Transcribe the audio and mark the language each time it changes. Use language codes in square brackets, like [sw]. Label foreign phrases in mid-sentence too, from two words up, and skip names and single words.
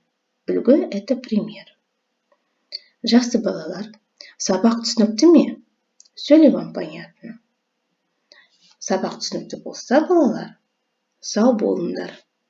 [kk] Үлгі – [ru] это пример. [kk] Жақсы балалар, сабақ түсінікті ме? [ru] Все ли вам понятно? [kk] Сабақ түсінікті болса, балалар, сау болыңдар.